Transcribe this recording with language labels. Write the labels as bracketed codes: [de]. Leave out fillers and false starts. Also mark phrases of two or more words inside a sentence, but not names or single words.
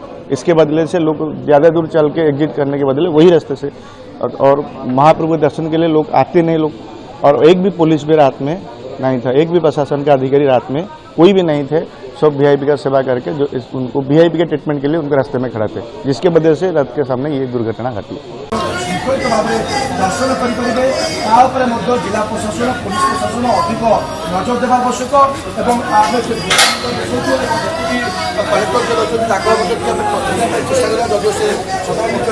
[hi] इसके बदले से लोग ज़्यादा दूर चल के एग्जिट करने के बदले वही रास्ते से, और महाप्रभु के दर्शन के लिए लोग आते नहीं लोग। और एक भी पुलिस भी रात में नहीं था, एक भी प्रशासन का अधिकारी रात में कोई भी नहीं थे। सब वीआईपी का सेवा करके जो उनको वीआईपी के ट्रीटमेंट के लिए उनके रास्ते में खड़ा थे, जिसके वजह से रथ के सामने ये दुर्घटना घटी। [or] ଶୃଙ୍ଖଳିତ ଭାବରେ ଦର୍ଶନ କରିପାରିବେ। ତା ଉପରେ ମଧ୍ୟ ଜିଲ୍ଲା ପ୍ରଶାସନ, ପୁଲିସ ପ୍ରଶାସନ ଅଧିକ ନଜର ଦେବା ଆବଶ୍ୟକ ଏବଂ ଆମେ କଲେକ୍ଟର ଯିଏ ଅଛନ୍ତି ତାଙ୍କ ମଧ୍ୟ ଆମେ ପ୍ରତିଦିନ ଚେଷ୍ଟା କରିବା, ଯଦିଓ ସେ ସଦର